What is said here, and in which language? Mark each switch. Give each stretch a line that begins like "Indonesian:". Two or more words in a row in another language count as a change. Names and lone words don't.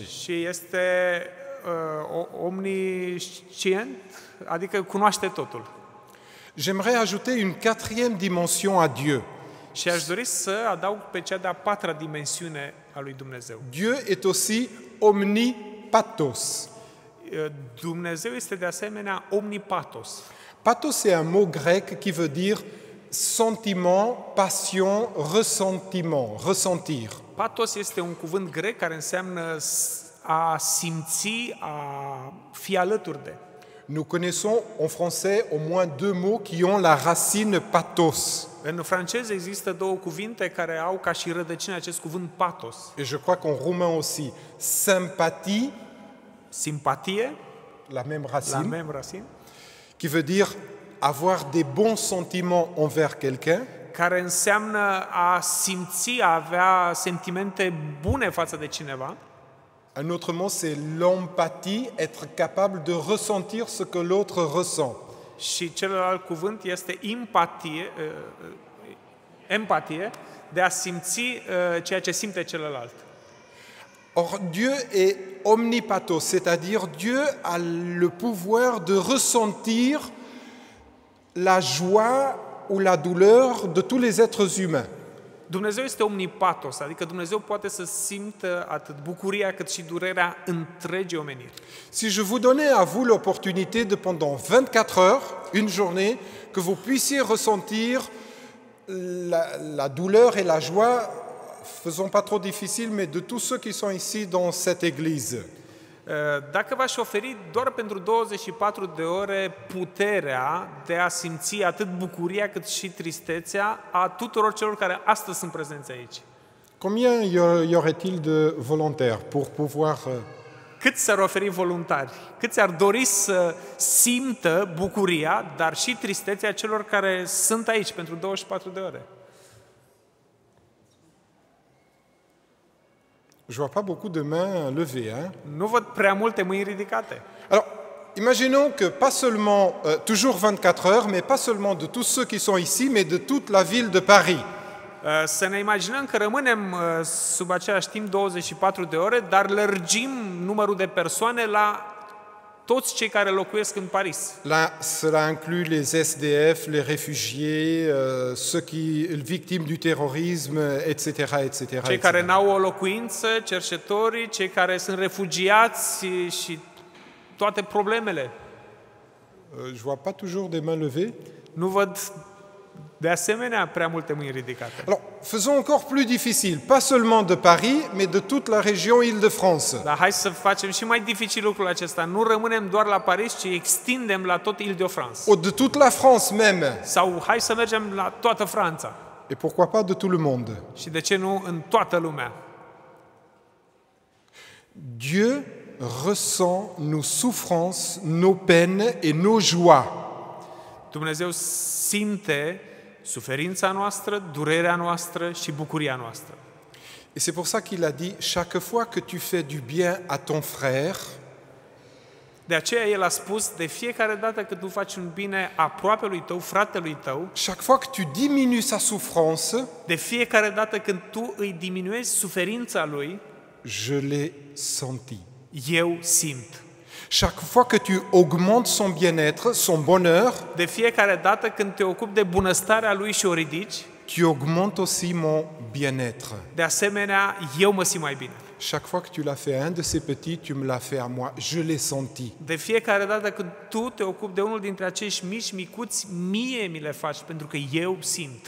Romanian: și este omniscient, adică cunoaște totul.
French: J'aimerais ajouter une quatrième dimension à Dieu.
Romanian: Și aș dori să adaug pe cea de-a patra dimensiune a lui Dumnezeu.
French: Dieu est aussi omnipathos.
Romanian: Dumnezeu este de asemenea omnipathos.
French: Pathos, c'est un mot grec qui veut dire sentiment, passion, ressentiment, ressentir.
Romanian: Pathos este un cuvânt grec care înseamnă a simți, a fi alături de.
French: Nous connaissons en français au moins deux mots qui ont la racine pathos.
Romanian: În franceză există două cuvinte care au ca și rădăcină acest cuvânt pathos.
French: Et je crois qu'en roumain aussi, sympathie,
Romanian: Simpatie,
French: la même la racine, même racine, qui veut dire avoir des bons sentiments envers quelqu'un.
Romanian: care înseamnă a simți, a avea sentimente bune față de cineva.
French: Un autre mot, c'est l'empathie, être capable de ressentir ce que l'autre ressent.
Romanian: Și celălalt cuvânt este empatie, de a simți ceea ce simte celălalt.
French: Or, Dieu est omnipathos, c'est-à-dire Dieu a le pouvoir de ressentir la joie ou la douleur de tous les êtres humains.
Romanian: Dumnezeu este omnipathos, adică Dumnezeu poate să simtă atât bucuria cât și durerea întregii omeniri.
French: Si je vous donnais à vous l'opportunité de pendant 24 heures, une journée, que vous puissiez ressentir la douleur et la joie, faisons pas trop difficile, mais de tous ceux qui sont ici dans cette église.
Romanian: Dacă v-aș oferi doar pentru 24 de ore puterea de a simți atât bucuria cât și tristețea a tuturor celor care astăzi sunt prezenți aici.
French: Combien y aurait-il de volontaires pour pouvoir...
Romanian: Cât s-ar oferi voluntari? Câți ar dori să simtă bucuria, dar și tristețea celor care sunt aici pentru 24 de ore?
French: Je vois pas beaucoup de mains levées. Hein?
Romanian: Nu văd prea multe mâini ridicate.
French: Alors, imaginons que pas seulement, toujours 24 heures, mais pas seulement de tous ceux qui sont ici, mais de toute la ville de Paris.
Romanian: Să ne imaginăm că rămânem sub același timp 24 de ore, dar lărgim numărul de persoane la toți cei care locuiesc în Paris.
French: Là, cela inclut les SDF, les réfugiés, ceux qui victimes du terrorisme, etc., etc.
Romanian: Cei care n-au o locuință, cercetătorii, cei care sunt refugiați și toate problemele.
French: Je vois pas toujours des mains levées.
Romanian: Nu văd de asemenea prea multe mâini ridicate.
French: Alors, faisons encore plus difficile, pas seulement de Paris, mais de toute la région Île-de-France.
Romanian: Dar hai să facem și mai dificil lucrul acesta. Nu rămânem doar la Paris, ci extindem la tot Île-de-France.
French: Ou de toute la France même.
Romanian: Sau hai să mergem la toată Franța.
French: Et pourquoi pas de tout le monde.
Romanian: Și de ce nu în toată lumea?
French: Dieu ressent nos souffrances, nos peines et nos joies.
Romanian: Dumnezeu simte suferința noastră, durerea noastră și bucuria noastră.
French: Et c'est pour ça qu'il a dit, chaque fois que tu fais du bien à ton frère,
Romanian: De aceea El a spus, de fiecare dată când tu faci un bine aproapelui tău, fratelui tău,
French: chaque fois que tu diminues sa souffrance,
Romanian: de fiecare dată când tu îi diminuezi suferința lui,
French: je l'ai senti.
Romanian: eu simt.
French: Chaque fois que tu augmentes son bien-être, son bonheur,
Romanian: De fiecare dată când te ocupi de bunăstarea lui și o ridici,
French: tu augmentes aussi mon bien-être.
Romanian: de asemenea, eu mă simt mai bine.
French: Chaque fois que tu l'as fait à un de ces petits, tu me l'as fait à moi. Je l'ai senti.
Romanian: De fiecare dată când tu te ocupi de unul dintre acești mici, micuți, mie mi le faci, pentru că eu simt.